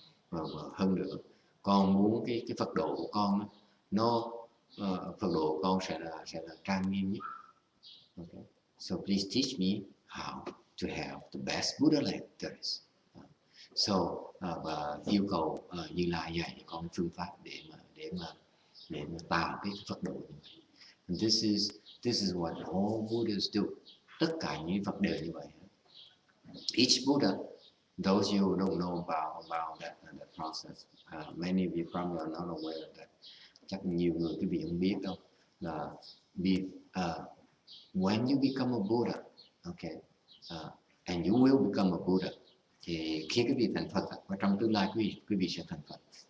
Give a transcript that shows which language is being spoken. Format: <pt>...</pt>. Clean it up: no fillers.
<vi>Và hơn nữa, con muốn cái Phật độ của con nó Phật độ của con sẽ là trang nghiêm nhất.</vi> <en>Okay. So please teach me how to have the best Buddha land there is.</en> <vi>So và yêu cầu Như Lai dạy cho con phương pháp để mà tạo cái Phật độ như vậy.</vi> <en>And this is what all Buddhas do.</en> <vi>Tất cả những Phật đều như vậy.</vi> <en>Each Buddha, those you who don't know about that process, many of you probably are not aware of that.</en> <vi>Chắc nhiều người quý vị không biết đâu là</vi> <en>when you become a Buddha,</en> <vi>okay, and you will become a Buddha, thì khi quý vị thành Phật, và trong tương lai quý vị sẽ thành Phật.</vi>